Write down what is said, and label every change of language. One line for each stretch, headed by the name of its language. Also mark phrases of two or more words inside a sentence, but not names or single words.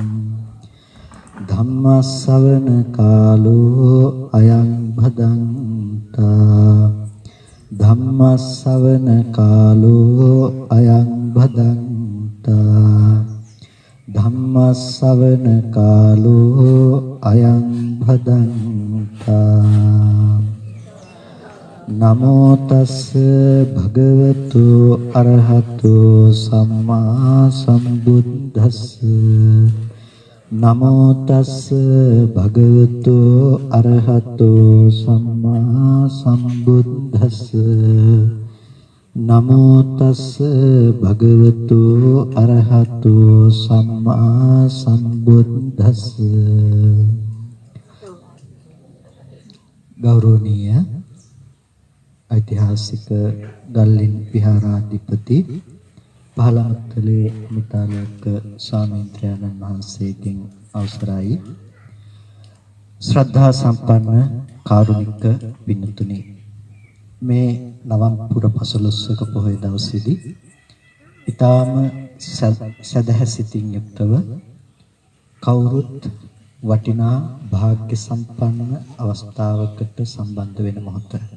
Pali: ධම්මස්සවන කාලෝ අයං භදංතා ධම්මස්සවන කාලෝ අයං භදංතා ධම්මස්සවන කාලෝ අයං භදංතා නමෝ තස්ස භගවතු අරහතෝ සම්මා සම්බුද්දස්ස නමෝ තස්ස භගවතු අරහතෝ සම්මා සම්බුද්දස්ස නමෝ තස්ස භගවතු අරහතෝ සම්මා සම්බුද්දස්ස
Sinhala: ගෞරවනීය ඓතිහාසික ගල්ලින් විහාරාධිපති පහළමත්තලේ මිතාලක ස්වාමීන් වහන්සේගෙන් අවසරයි ශ්‍රද්ධා සම්පන්න කාරුණික පින්තුනි මේ නවම්පුර 15ක පොහොය දවසේදී ඊටාම සදහසිතින් යුක්තව කවුරුත් වටිනා වාග්ය සම්පන්න අවස්ථාවකට සම්බන්ධ වෙන මොහොත